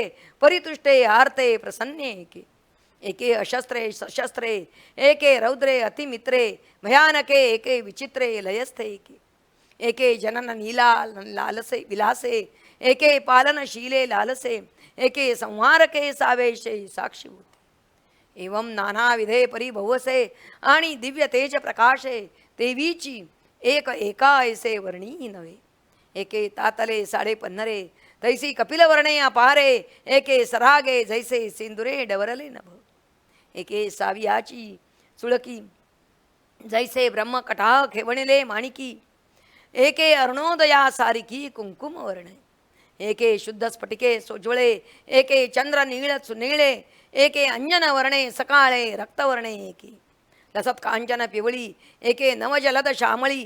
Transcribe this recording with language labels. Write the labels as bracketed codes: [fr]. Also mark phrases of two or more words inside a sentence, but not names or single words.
[mr] परितुष्टे आर्ते प्रसन्ने एके. एके अशस्त्रे सशस्त्रे एके रौद्रे अतिमित्रे. भयानके एके विचित्रे लयस्थे एके. एके जनन नीला लालसे विलासे. एके पालनशीले लालसे. एके संहारके सावेशे साक्षीभूते. एवं नाना विधे परिभवसे, आणि दिव्य तेज प्रकाशे. देवीची एक एका ऐसे वर्णी नव्हे. एके तातले साडे पन्नरे, तैसी कपिलवर्णे अपारे. एके सरागे जैसे सिंदुरे डवरले नभ. एके सावियाची सुळकी जैसे ब्रह्म कटाह खेवणिले माणिकी. एके अरुणोदया सारिकी कुंकुम वर्णे. एके शुद्ध स्फटिके सोज्वळे. एके चंद्र नीळ सुनीळे. एके अंजन वर्णे सकाळे रक्तवर्णे. एके लसत कांचन पिवळी. एके नवजलद श्यामळी.